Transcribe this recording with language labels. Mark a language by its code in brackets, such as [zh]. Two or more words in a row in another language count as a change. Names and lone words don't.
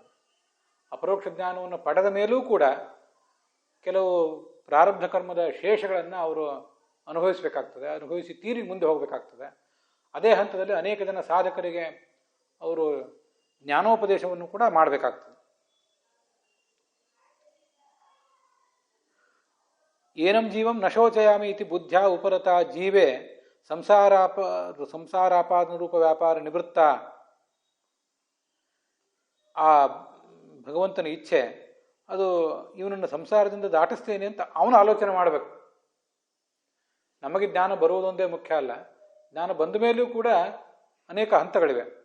[kn] ಅಪರೋಕ್ಷ ಜ್ಞಾನವನ್ನು ಪಡೆದ ಮೇಲೂ ಕೂಡ ಕೆಲವು ಪ್ರಾರಬ್ಧ ಕರ್ಮದ ಶೇಷಗಳನ್ನು ಅವರು ಅನುಭವಿಸಬೇಕಾಗ್ತದೆ, ಅನುಭವಿಸಿ ತೀರಿ ಮುಂದೆ ಹೋಗಬೇಕಾಗ್ತದೆ. ಅದೇ ಹಂತದಲ್ಲಿ ಅನೇಕ ಜನ ಸಾಧಕರಿಗೆ ಅವರು ಜ್ಞಾನೋಪದೇಶವನ್ನು ಕೂಡ ಮಾಡಬೇಕಾಗ್ತದೆ. [sa] ಏನಂ ಜೀವಂ ನಶೋಚಯಾಮಿ ಇತಿ ಬುದ್ಧ್ಯಾ ಉಪರತ ಜೀವೇ ಸಂಸಾರಾಪಾದನ ರೂಪ ವ್ಯಾಪಾರ ನಿವೃತ್ತ. [kn] ಆ ಭಗವಂತನ ಇಚ್ಛೆ ಅದು ಇವನನ್ನು ಸಂಸಾರದಿಂದ ದಾಟಿಸ್ತೇನೆ ಅಂತ ಅವನು ಆಲೋಚನೆ ಮಾಡಬೇಕು. ನಮಗೆ ಜ್ಞಾನ ಬರುವುದೊಂದೇ ಮುಖ್ಯ ಅಲ್ಲ, ಜ್ಞಾನ ಬಂದ ಮೇಲೂ ಕೂಡ ಅನೇಕ ಹಂತಗಳಿವೆ.